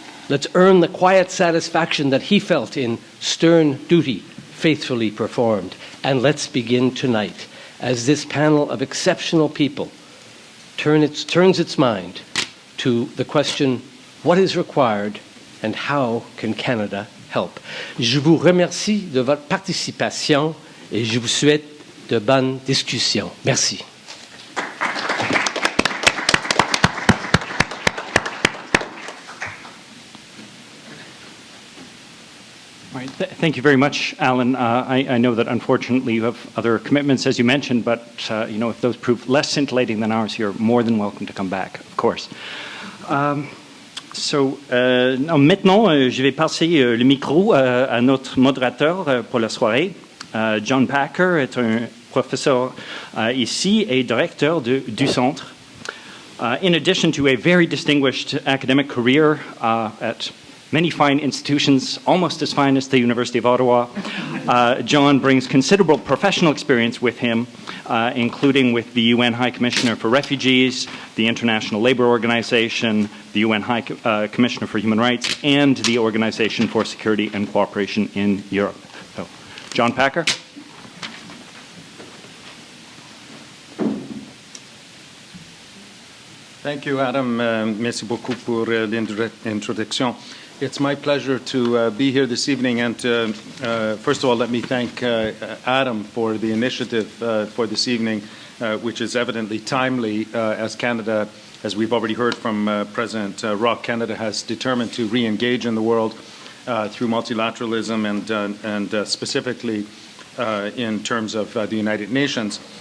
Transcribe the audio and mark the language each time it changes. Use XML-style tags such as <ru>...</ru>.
<en>Let's earn the quiet satisfaction that he felt in stern duty faithfully performed. And let's begin tonight as this panel of exceptional people turns its mind to the question, what is required and how can Canada help?</en> <fr>Je vous remercie de votre participation et je vous souhaite de bonnes discussions. Merci.</fr> <en>All right. Thank you very much, Alan. I know that unfortunately you have other commitments, as you mentioned, but if those prove less scintillating than ours, you're more than welcome to come back, of course.</en> <fr>Maintenant, je vais passer le micro à notre modérateur pour la soirée. John Packer est un professeur ici et directeur du centre.</fr> <en>In addition to a very distinguished academic career at many fine institutions, almost as fine as the University of Ottawa, John brings considerable professional experience with him, including with the UN High Commissioner for Refugees, the International Labour Organization, the UN High Commissioner for Human Rights, and the Organization for Security and Cooperation in Europe. So, John Packer. Thank you, Adam.</en> <fr>Merci beaucoup pour l'introduction.</fr> <en>It's my pleasure to be here this evening, and first of all, let me thank Adam for the initiative for this evening, which is evidently timely as Canada, as we've already heard from President Rock, Canada has determined to re-engage in the world through multilateralism and specifically in terms of the United Nations.</en>